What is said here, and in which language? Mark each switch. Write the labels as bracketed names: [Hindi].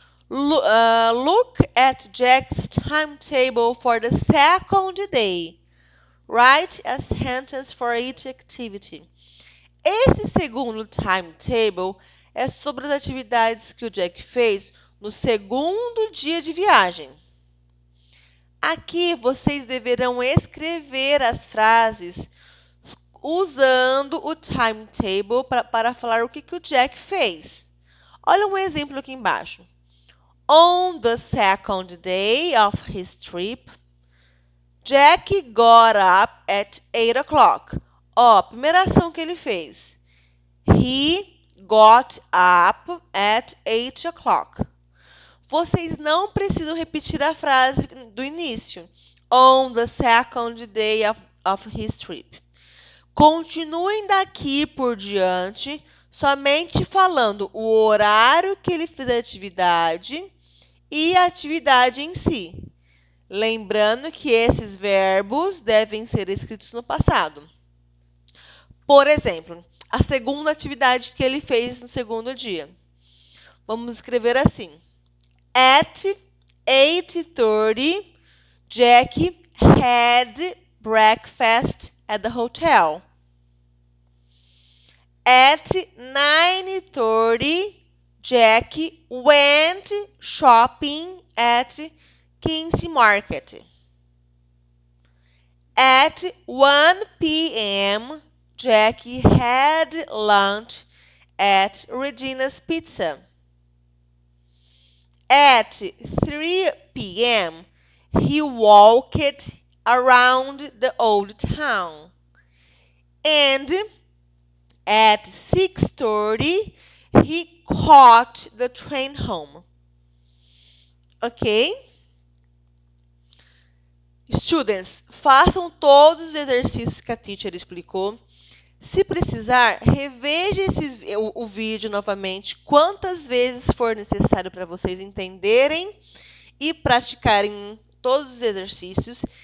[English] Look at Jack's timetable for the second day. Write a sentence for each activity. [Portuguese] Esse segundo timetable é sobre as atividades que o Jack fez no segundo dia de viagem. Aqui vocês deverão escrever as frases usando o timetable para falar o que o Jack fez. Olha um exemplo aqui embaixo. [English] On the second day of his trip, Jack got up at 8 o'clock. [Portuguese] Ó, primeira ação que ele fez. [English] He got up at 8 o'clock. [Portuguese] Vocês não precisam repetir a frase do início. [English] On the second day of his trip. [Portuguese] Continuem daqui por diante, somente falando o horário que ele fez a atividade e a atividade em si. Lembrando que esses verbos devem ser escritos no passado. Por exemplo, a segunda atividade que ele fez no segundo dia. Vamos escrever assim: [English] At 8:30, Jack had breakfast at the hotel. At 9:30, Jack went shopping at King's Market. At 1 p.m., Jack had lunch at Regina's Pizza. At 3 p.m., he walked around the old town. And at 6:30, he caught the train home. Ok? [Portuguese] Students, façam todos os exercícios que a teacher explicou. Se precisar, reveja o vídeo novamente quantas vezes for necessário para vocês entenderem e praticarem todos os exercícios.